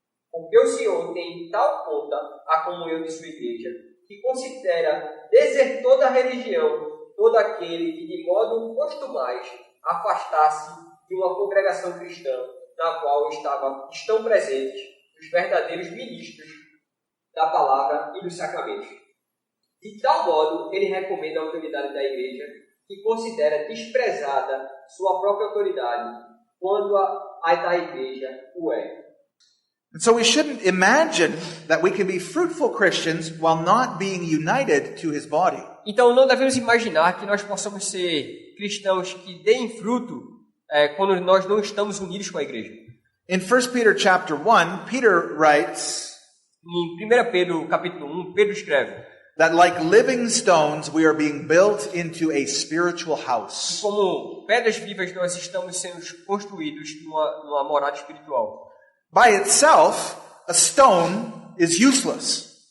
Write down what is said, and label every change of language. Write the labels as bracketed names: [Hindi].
[Portuguese] Porque o Senhor tem em tal conta a comunhão de sua igreja, que considera desertor da religião todo aquele que de modo costumais afastasse de uma congregação cristã na qual estão presentes os verdadeiros ministros da palavra e dos sacramentos. De tal modo, ele recomenda a autoridade da igreja, que considera desprezada sua própria autoridade, quando a da igreja o é. [English] And so we shouldn't imagine that we can be fruitful Christians while not being united to his body. [Portuguese] Então, não devemos imaginar que nós possamos ser cristãos que deem fruto quando nós não estamos unidos com a igreja. [English] In 1 Peter chapter 1, Peter writes [Portuguese] Em 1 Pedro capítulo 1, Pedro escreve [English] that like living stones we are being built into a spiritual house. [Portuguese] como pedras vivas nós estamos sendo construídos numa morada espiritual. [English] By itself, a stone is useless.